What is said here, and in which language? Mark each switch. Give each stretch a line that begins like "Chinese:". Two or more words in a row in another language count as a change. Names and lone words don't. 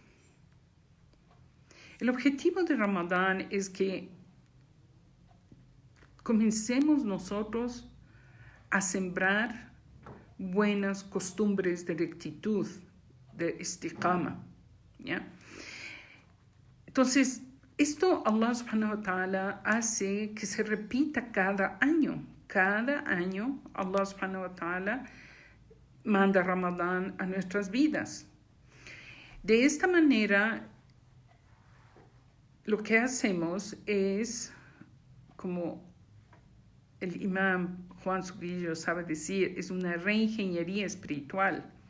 Spanish: El objetivo de Ramadán es que comencemos nosotros a sembrar buenas costumbres de rectitud, de istiqama, ¿ya? Entonces, esto
Arabic: الله سبحانه وتعالى
Spanish: hace que se repita cada año. Cada año
Arabic: الله سبحانه وتعالى
Spanish: manda Ramadán a nuestras vidas. De esta manera, lo que hacemos es, como el imam Juan Suguillo sabe decir, es una reingeniería espiritual.